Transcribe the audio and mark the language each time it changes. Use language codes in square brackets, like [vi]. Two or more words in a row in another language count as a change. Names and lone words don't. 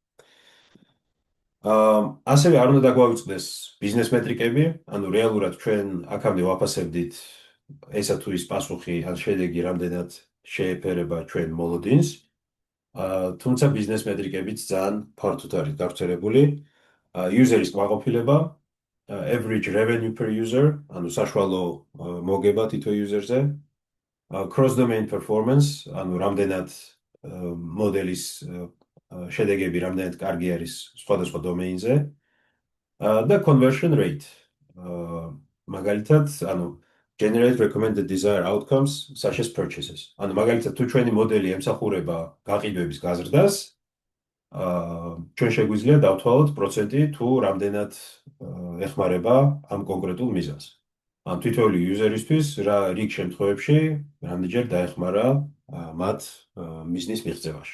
[ka] ასევე არ უნდა დაგვაუწყდეს ბიზნეს მეტრიკები, ანუ რეალურად ჩვენ აქამდე ვაფასებდით ესა თუ ის პასუხი ან შედეგი რამდენად შეეფერება ჩვენ მოლოდინს, თუმცა ბიზნეს მეტრიკებიც ძალიან ფართოდ არის გავრცელებული. User-ის კმაყოფილება, [en] average revenue per user, [ka] ანუ საშუალო მოგება თითო user-ზე, [en] cross-domain performance, [ka] ანუ რამდენად მოდელის შედეგები რამდენად კარგი არის სხვადასხვა დომეინზე და [en] conversion rate. [ka] მაგალითად, ანუ [en] generate recommended desired outcomes such as purchases. [ka] ანუ მაგალითად, თუ ჩვენი მოდელი ემსახურება გაყიდვების გაზრდას, ჩვენ შეგვიძლია დავთვალოთ პროცენტი თუ რამდენად ეხმარება ამ კონკრეტულ მიზანს. ან თითოეული user-ისთვის რა რიგ შემთხვევებში რამდენჯერ დაეხმარა მათ მიზნის მიღწევაში.